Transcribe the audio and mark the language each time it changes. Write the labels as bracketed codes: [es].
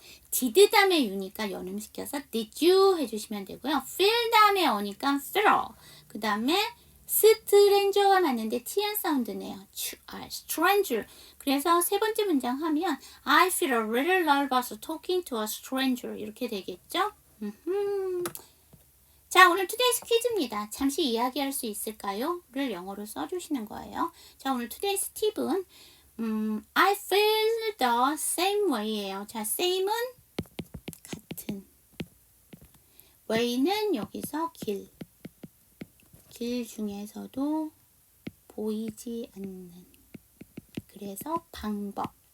[ko] did 다음에 you니까 연음시켜서 did you 해주시면 되고요. feel 다음에 어니까 feel. 그 다음에 스트레인저가 맞는데 T한 사운드네요. [en] stranger. [ko] 그래서 세 번째 문장 하면 [en] I feel a little nervous talking to a stranger. [ko] 이렇게 되겠죠? 자, 오늘 투데이스 퀴즈입니다. 잠시 이야기할 수 있을까요? 를 영어로 써주시는 거예요. 자, 오늘 투데이스 팁은 [en] I feel the same way [ko] 예요. 자, same은 같은, way는 여기서 길 중에서도 보이지 않는, 그래서 방법.